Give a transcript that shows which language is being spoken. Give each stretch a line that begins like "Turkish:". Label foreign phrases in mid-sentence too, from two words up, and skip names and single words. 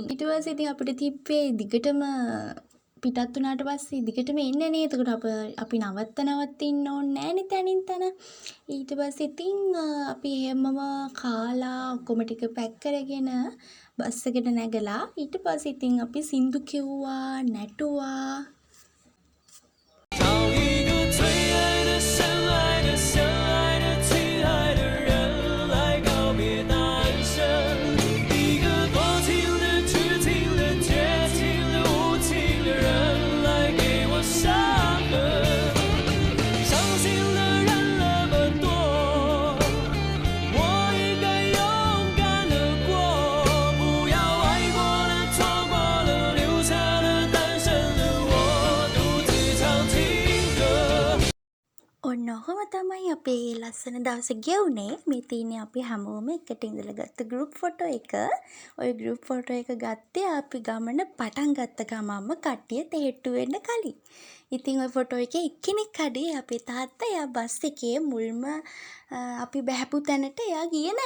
Sinhala: ඊට පස්සේ ඉතින් අපිට තිබ්බේ දිගටම පිටත් වුණාට පස්සේ දිගටම එන්නේ නේ. එතකොට අපි නවත්තින්න ඕනේ නෑනේ තනින් තන. ඊට පස්සේ ඉතින් අපි හැමම කාලා ඔක්කොම ටික පැක් කරගෙන බස් එකට නැගලා ඊට පස්සේ ඉතින් අපි සින්දු කිව්වා නැටුවා.
Chinese: 找一个最爱的、深爱的、相爱的、亲爱的人来告别单身，一个多情的、痴情的、绝情的、无情的人来给我伤痕，伤心的人那么多，我应该勇敢地过，不要爱过了、错过了，留下了单身的我独自唱情歌。
Sinhala: ඔන්න ඔහොම තමයි අපේ ලස්සන දවස ගෙවුනේ. මේ තියෙන්නේ අපි හැමෝම එකට ඉඳලා ගත්ත
English: group photo
Sinhala: එක. ওই
English: group photo
Sinhala: එක ගත්තේ අපි ගමන පටන් ගත්ත ගමන්ම කට්ටිය තෙහෙට්ටු වෙන්න කලින්. ඉතින් ওই ෆොටෝ එකේ එක්කෙනෙක් කඩේ අපේ තාත්තා එයා බස් එකේ මුල්ම අපි බහැපු තැනට එයා ගියේ නෑ.